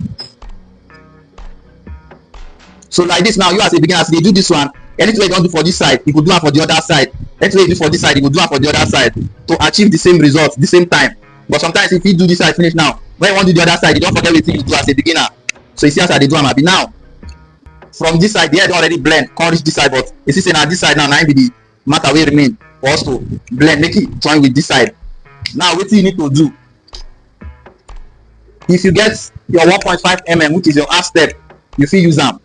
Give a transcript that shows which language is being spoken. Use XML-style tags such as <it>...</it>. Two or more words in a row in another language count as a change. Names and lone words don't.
<pcm>So like this now, you as a beginner, as you do this one, anything you don't do for this side, you go do am for the other side. Anything you do for this side, you go do am for the other side to achieve the same result, the same time. But sometimes if you do this side finish now, when you want to do the other side, you don't forget everything you do as a beginner. So you see as I dey do am abi now. From this side, the hair don already blend, come reach this side, but you see say na this side now, na be the matter wey remain for us to blend, make it join with this side. Now wetin you need to do, if you get your 1.5 mm, which is your half step, you fit use am.</pcm>